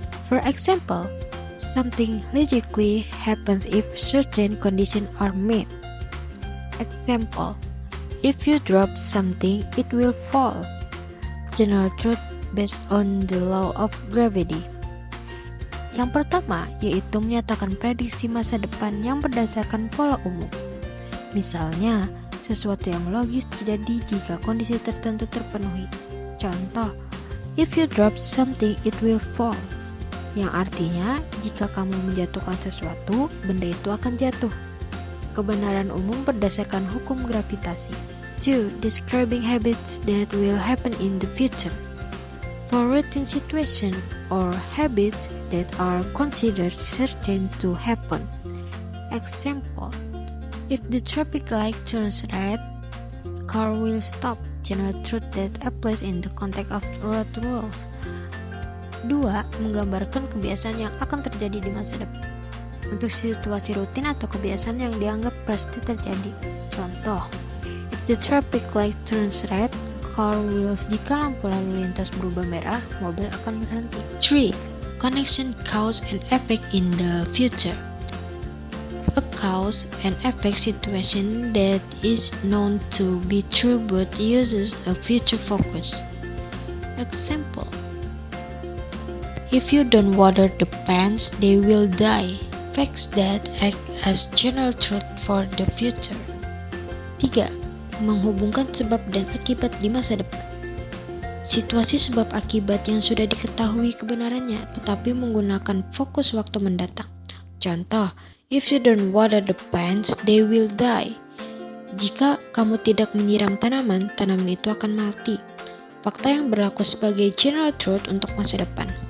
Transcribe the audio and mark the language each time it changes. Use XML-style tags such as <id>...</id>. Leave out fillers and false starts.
<en>For example, something logically happens if certain conditions are met. Example, if you drop something, it will fall. General truth based on the law of gravity.</en> <id>Yang pertama, yaitu menyatakan prediksi masa depan yang berdasarkan pola umum. Misalnya, sesuatu yang logis terjadi jika kondisi tertentu terpenuhi. Contoh, if you drop something, it will fall. Yang artinya, jika kamu menjatuhkan sesuatu, benda itu akan jatuh. Kebenaran umum berdasarkan hukum gravitasi. 2.</id> <en>Describing habits that will happen in the future. For routine situations or habits that are considered certain to happen. Example, if the traffic light turns red, car will stop. General truth that applies in the context of road rules. 2.</en> <id>Menggambarkan kebiasaan yang akan terjadi di masa depan untuk situasi rutin atau kebiasaan yang dianggap pasti terjadi.</id> <en>Contoh, if the traffic light turns red, car will.</en> <id>Jika lampu lalu lintas berubah merah, mobil akan berhenti. 3.</id> <en>Connection cause and effect in the future. A cause and effect situation that is known to be true but uses a future focus. Example, if you don't water the plants, they will die. Facts that act as general truth for the future.</en> <id>3. Menghubungkan sebab dan akibat di masa depan. Situasi sebab akibat yang sudah diketahui kebenarannya, tetapi menggunakan fokus waktu mendatang. Contoh,</id> <en>If you don't water the plants, they will die.</en> <id>Jika kamu tidak menyiram tanaman, tanaman itu akan mati. Fakta yang berlaku sebagai general truth untuk masa depan.</id>